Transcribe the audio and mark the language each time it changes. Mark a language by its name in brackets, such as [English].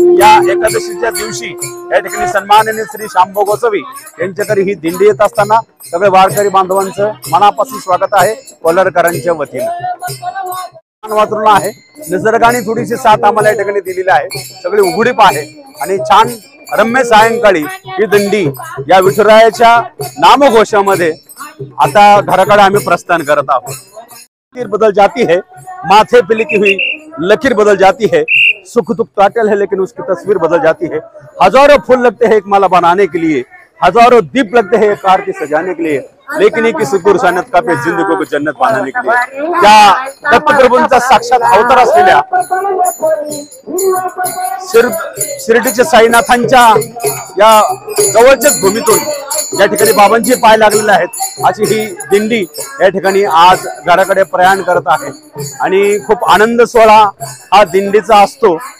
[Marathi] या एकादशीच्या दिवशी या ठिकाणी सन्माननीय श्री श्यामभाऊ गोसावी यांच्या घरी ही दिंडी येत असताना सगळे वारकरी बांधवांचं मनापासून स्वागत आहे कोलारकरांच्या वतीने। वातावरण आहे, निसर्गाने थोडीशी साथ आम्हाला या ठिकाणी दिलेली आहे, सगळी उघडीप आहे आणि छान रम्य सायंकाळी ही दिंडी या विठुरायाच्या नामघोषामध्ये आता घराकडे आम्ही प्रस्थान करत आहोत। [Hindi] लकीर बदल जाती है, माथे पे लिखी हुई लकीर बदल जाती है, सुख दुख काटल है लेकिन उसकी तस्वीर बदल जाती है। हजारों फूल लगते हैं एक माला बनाने के लिए, हजारों दीप लगते हैं एक आरती सजाने के लिए, लेकिन एक सद्गुरु साईनाथ का पे जिंदगी को जन्नत बनाने के लिए। [Marathi] त्या दत्तप्रभूंचा साक्षात अवतार असलेल्या शिर्डीच्या साईनाथांच्या या जवळच्याच भूमीतून ज्या ठिकाणी बाबांचे पाय लागलेले आहेत अशी ही दिंडी या ठिकाणी आज घराकडे प्रयाण करत आहे आणि खूप आनंद सोहळा हा दिंडीचा असतो।